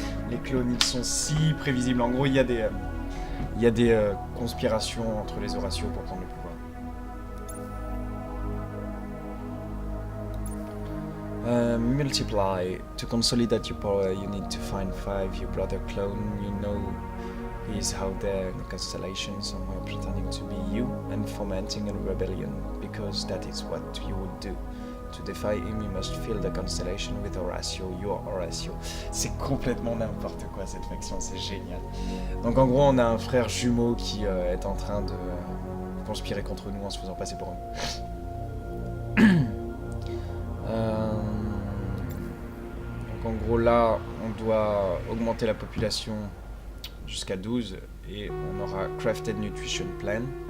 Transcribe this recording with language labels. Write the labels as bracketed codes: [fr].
[fr] Les clones, ils sont si prévisibles. En gros, il y a des conspirations entre les Horatios pour prendre le pouvoir. [en] Multiply. To consolidate your power, you need to find 5 your brother clone. You know he is out there in the constellation somewhere pretending to be you and fomenting a rebellion, because that is what you would do. To defy him, you must fill the constellation with Horatio, your Horatio. [fr] C'est complètement n'importe quoi cette faction, c'est génial. Donc en gros, on a un frère jumeau qui est en train de conspirer contre nous en se faisant passer pour nous. Donc en gros là, on doit augmenter la population jusqu'à 12 et on aura Crafted Nutrition Plan.